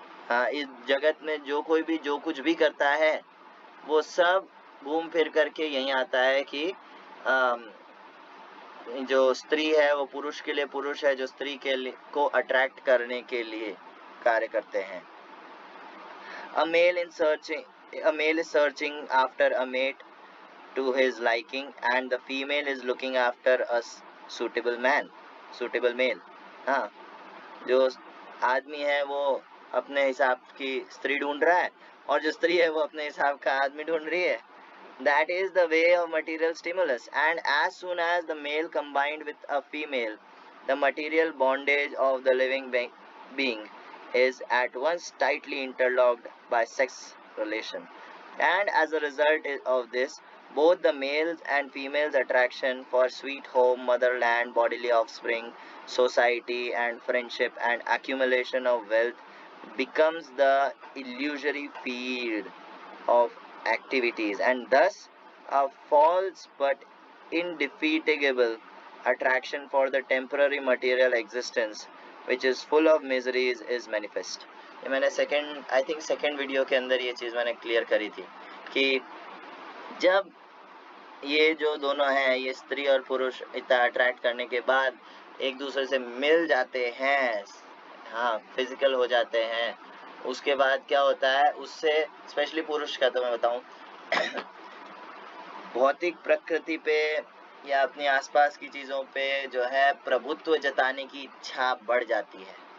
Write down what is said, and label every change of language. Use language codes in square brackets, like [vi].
[hi] हाँ, इस जगत में जो कोई भी जो कुछ भी करता है वो सब घूम फिर करके यही आता है कि जो स्त्री है वो पुरुष के लिए, पुरुष है जो स्त्री के लिए को अट्रैक्ट करने के लिए कार्य करते हैं। [en] A male is searching after a mate to his liking, and the female is looking after a suitable male. [hi] हाँ, जो आदमी है वो अपने हिसाब की स्त्री ढूंढ रहा है और जो स्त्री है वो अपने हिसाब का आदमी ढूंढ रही है। [en] That is the way of material stimulus, and as soon as the male combined with a female, the material bondage of the living being is at once tightly interlocked by sex relation. And as a result of this, both the male's and female's attraction for sweet home, motherland, bodily offspring, society and friendship and accumulation of wealth becomes the illusory field of activities, and thus a false but indefatigable attraction for the temporary material existence which is full of miseries is manifest. [hi] ये मैंने second video के अंदर ये चीज़ मैंने clear करी थी कि जब ये जो दोनों हैं, ये स्त्री और पुरुष इतना अट्रैक्ट करने के बाद एक दूसरे से मिल जाते हैं, हाँ फिजिकल हो जाते हैं, उसके बाद क्या होता है, उससे स्पेशली पुरुष का तो मैं बताऊं भौतिक प्रकृति पे या अपने आसपास की चीज़ों पे जो है प्रभुत्व जताने की इच्छा बढ़ जाती है।